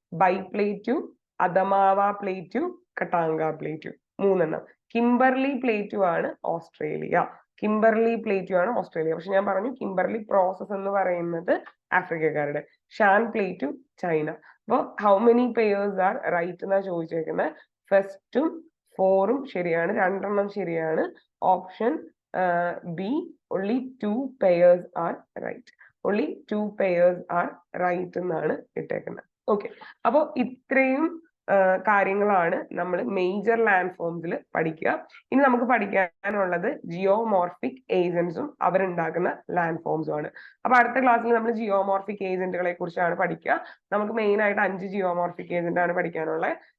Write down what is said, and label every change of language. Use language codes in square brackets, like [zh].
[ml] By plateau, അദമാവ plateau, കട്ടാങ്ക plateau, 3 Kimberley plateau ആണ് Australia. Kimberley plateau ആണ് Australia. പക്ഷെ ഞാൻ പറഞ്ഞു കിംബർലി പ്രോസസ് എന്ന് പറയുന്നത് ആഫ്രിക്കക്കാരുടെ. Shaan plateau China. അപ്പൊ [en] how many pairs are right [ml] എന്നാ ചോദിച്ചേക്കുന്നത്. ഫസ്റ്റും 4ഉം ശരിയാണ്, 2 ശരിയാണ്. [en] Option B only 2 pairs are right. only 2 pairs are right [ml] എന്നാണ് ഇട്ടേക്കുന്നത്. ഓക്കെ, അപ്പൊ ഇത്രയും കാര്യങ്ങളാണ് നമ്മൾ മേജർ ലാൻഡ് ഫോംസിൽ പഠിക്കുക. ഇനി നമുക്ക് പഠിക്കാനുള്ളത് ജിയോമോർഫിക് ഏജന്റ്സും അവരുണ്ടാക്കുന്ന ലാൻഡ് ഫോംസും ആണ്. അപ്പൊ അടുത്ത ക്ലാസ്സിൽ നമ്മൾ ജിയോമോർഫിക് ഏജന്റുകളെ കുറിച്ചാണ് പഠിക്കുക. നമുക്ക് മെയിൻ ആയിട്ട് 5 ജിയോമോർഫിക് ഏജന്റ് ആണ് പഠിക്കാനുള്ളത്.